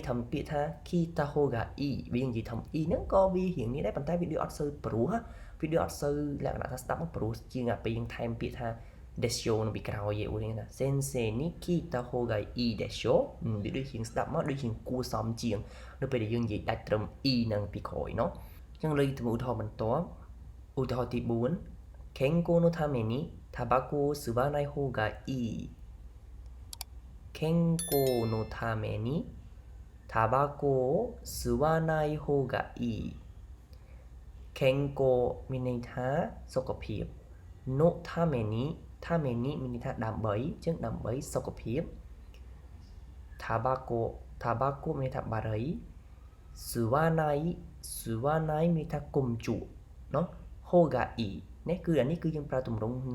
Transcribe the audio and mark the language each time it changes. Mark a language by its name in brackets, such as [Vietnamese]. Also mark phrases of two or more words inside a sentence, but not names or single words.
[Khmer] ថាពាក្យថា [Japanese] 来た ほうがいい [Khmer] វានិយាយថា e ហ្នឹងក៏វារៀងនេះដែរប៉ុន្តែវាដូចអត់សូវព្រោះវាដូចអត់សូវលក្ខណៈថាស្ដាប់មកព្រោះជាងអាពេលយើងថែមពាក្យថា desho នៅពីក្រោយឯឧទាហរណ៍ថា [Japanese] 先生に 来た ほうがいい いい でしょう [Khmer] វាដូចជាងស្ដាប់មកដូចជាងគួរសមជាងនៅពេលដែលយើងនិយាយដាច់ត្រឹម e នឹងពីក្រោយเนาะអញ្ចឹងលើកទៅឧទាហរណ៍បន្ទាប់ឧទាហរណ៍ទី4 [Japanese] 健康 の ため に タバコ を 吸わない ほう が いい健康 の ため に タバコ を 吸わない ほう が いい [Khmer] kenko មានន័យថាសុខភាព [Japanese] の ため に [Khmer] មានន័យថាដើម្បីអញ្ចឹងដើម្បីសុខភាព tobacco មានន័យថាបារី suwanai មានន័យថាគុំជក់เนาะ hogai នេះគឺអានេះគឺយើងប្រើទម្រង់ណៃ